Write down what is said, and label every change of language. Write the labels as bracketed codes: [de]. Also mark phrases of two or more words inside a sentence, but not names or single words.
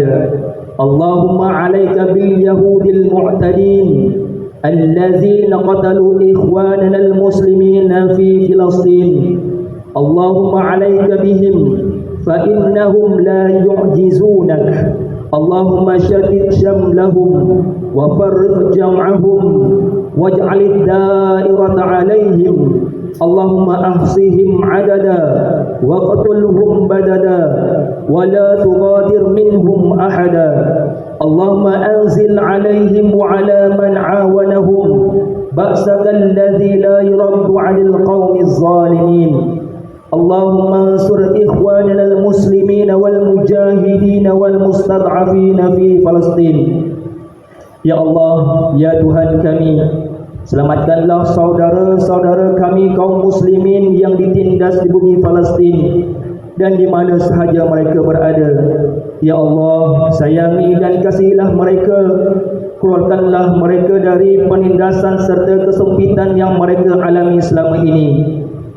[ar] اللهم عليك باليهود المعتدين الذين قتلوا إخواننا المسلمين في فلسطين. اللهم عليك بهم فإنهم لا يعجزونك. اللهم شدد شملهم وفرق جمعهم واجعل الدائرة عليهم. اللهم أحصهم عددا واقتلهم بددا ولا تغادر منهم أحدا. اللهم أنزل عليهم وعلى من عاونهم بأسك الذي لا يرد عن القوم الظالمين. اللهم انصر إخواننا المسلمين والمجاهدين والمستضعفين في فلسطين. [ms] Ya Allah, ya Tuhan kami, selamatkanlah saudara-saudara kami kaum muslimin yang ditindas di bumi Palestin dan di mana sahaja mereka berada. Ya Allah, sayangi dan kasihilah mereka. Keluarkanlah mereka dari penindasan serta kesempitan yang mereka alami selama ini.